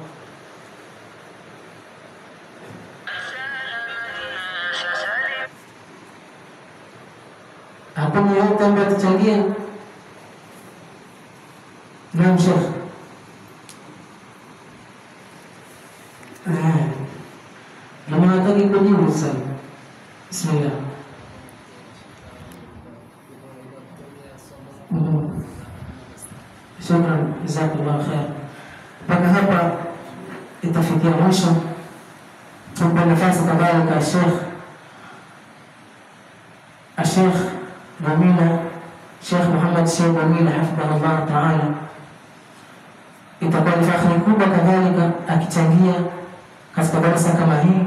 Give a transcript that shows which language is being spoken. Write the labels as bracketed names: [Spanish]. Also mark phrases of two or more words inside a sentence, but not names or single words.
[Swahili] Hakuna yote ambayo tuchangie? Naam Sheikh. Kama nataki kujibu sana. Bismillah. [Arabic] شكرا جزاك الله خير. [Swahili] Mpaka hapa itafikia mwisho. Tumpe nafasi kadhalika Sheikh Mamila, Sheikh Muhammad Sheikh Mamila [Arabic] حفظه الله تعالى. [Swahili] Itakuwa ni fahari kubwa kadhalika akichangia katika darasa kama hii.